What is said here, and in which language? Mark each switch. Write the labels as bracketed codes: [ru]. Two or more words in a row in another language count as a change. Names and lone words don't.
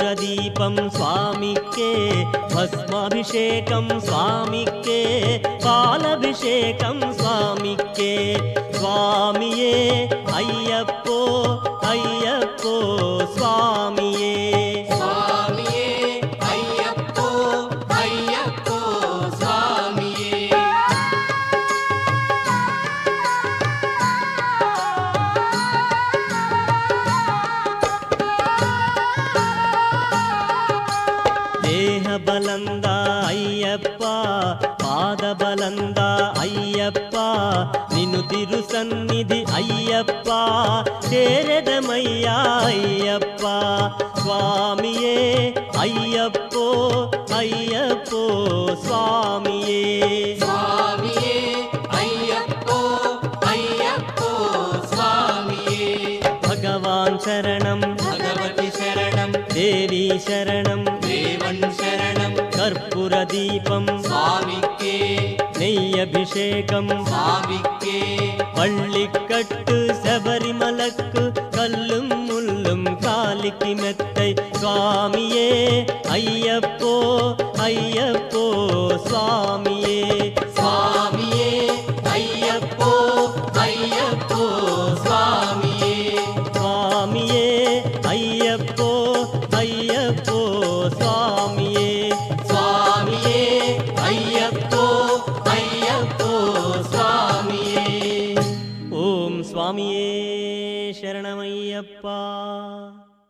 [te] దీపం స్వామికే భస్మాభిషేకం స్వామికే పాలభిషేకం స్వామికే [ta] சுவாமியே ஐயப்போ ஐயப்போ சுவாமியே சுவாமியே ஐயப்போ ஐயப்போ சுவாமியே [kn] ದೇಹ ಬಲಂದ ಅಯ್ಯಪ್ಪ ಪಾದ ಬಲಂದ ಅಯ್ಯಪ್ಪ ನಿನ್ನು ತಿರು ಸನ್ನಿಧಿ ಅಯ್ಯಪ್ಪ ಸೇರೆದಮಯ್ಯ ಅಯ್ಯಪ್ಪ [ta] சுவாமியே ஐயப்போ ஐயப்போ சுவாமியே சுவாமியே ஐயப்போ ஐயப்போ சுவாமியே [te] భగవాన్ శరణం భగవతి శరణం దేవి శరణం దేవన్ శరణం కర్పూర దీపం స్వామికే [ta] நெய்யபிஷேகம் [te] స్వామికే [ta] பள்ளிக்கட்டு சபரிமலக்கு கல்லும் முள்ளும் காலிக்கு மெத்தை சுவாமியே ஐயப்போ ஐயப்போ சுவாமியே சுவாமியே ஐயப்போ ஐயப்போ சுவாமியே சுவாமியே ஐயப்போ ஐயப்போ சுவாமியே சுவாமியே ஐயப்போ ஐயப்போ சுவாமியே ஓம் சுவாமியே சரணமையப்பா